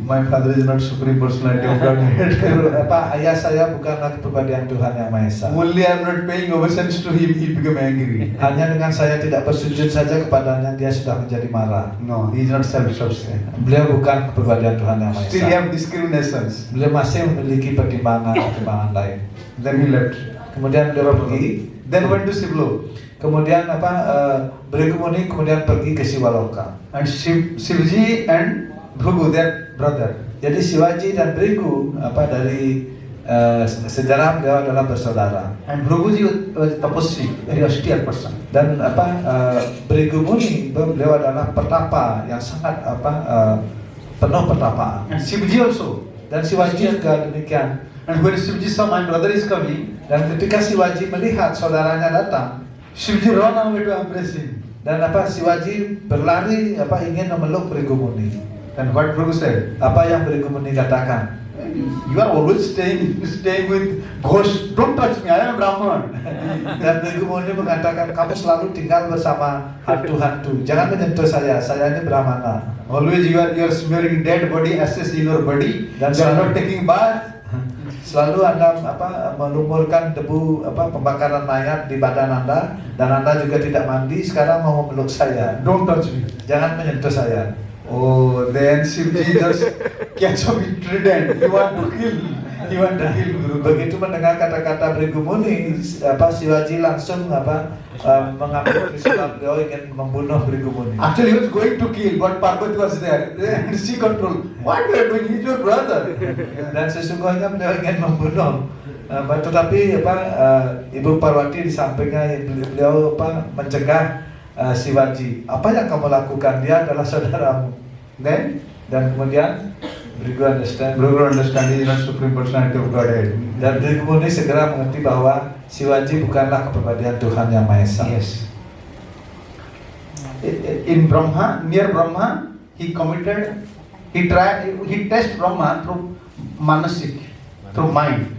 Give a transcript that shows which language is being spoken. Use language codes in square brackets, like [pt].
[en] My father is not supreme personality of Godhead. [id] Ayah saya bukanlah kepribadian Tuhan yang Maha Esa. [en] Only I am not paying obeisance to him, he became angry. [id] Hanya dengan saya tidak bersujud saja kepadanya, dia sudah menjadi marah. [en] No, he is not self-sufficient. [id] Beliau bukan kepribadian Tuhan yang Maha [en] Still he [id] Esa. [en] have discriminations. [id] Beliau masih memiliki pertimbangan lain. [en] Then he left. [id] Kemudian beliau pergi. [en] Then went to Sivlo. [id] Kemudian Bhrigu Muni kemudian pergi ke Siwaloka. [en] And Shivji and Bhrigu, their brother. [id] Jadi Shivaji dan Bhrigu dari sejarah beliau adalah bersaudara. [en] And Bhrigu was tapasvi, very austere person. [id] Dan Bhrigu Muni beliau adalah petapa yang sangat penuh petapaan. [en] And Shivji also. [id] Dan Shivaji juga demikian. [en] And when Shivji saw my brother is coming, [id] Dan ketika Shivaji melihat saudaranya datang, [en] Shivji ran away to embrace him. [id] dan Shivaji berlari ingin memeluk Bhrigu Muni. [en] And what Bhrigu said? [id] Apa yang Bhrigu Muni katakan? [en] You are always staying with ghosts. Don't touch me. I am Brahman. [id] Dan Bhrigu Muni mengatakan, kamu selalu tinggal bersama hantu-hantu. Jangan menyentuh saya ini Brahmana. [en] Always you are smearing dead body ashes in your body. [id] Dan [en] You are [id] selalu [en] not taking bath. [id] Selalu Anda melumurkan debu pembakaran mayat di badan Anda, dan Anda juga tidak mandi. Sekarang mau memeluk saya. [en] Don't touch me. [id] Jangan menyentuh saya. [en] Oh, then Shivji just catch up with trident. He want to kill Bhrigu. [id] Begitu mendengar kata-kata Bhrigu Muni, Shivaji langsung mengambil Krishna, beliau ingin membunuh Bhrigu Muni. [en] Actually, he was going to kill, but Parvati was there. And she control. What you are doing? He's your brother. [id] Dan sesungguhnya beliau ingin membunuh. Tetapi Ibu Parwati di sampingnya, beliau mencegah Shivaji. Apa yang kamu lakukan? Dia adalah saudaramu. Dan kemudian [en] Bhrigu understand. Bhrigu understand he is not supreme personality of Godhead. [id] Dan Bhrigu Muni segera mengerti bahwa Shivaji bukanlah kepribadian Tuhan yang Maha Esa. [en] Yes. In Brahma, near Brahma, he test Brahma through manasik, through mind.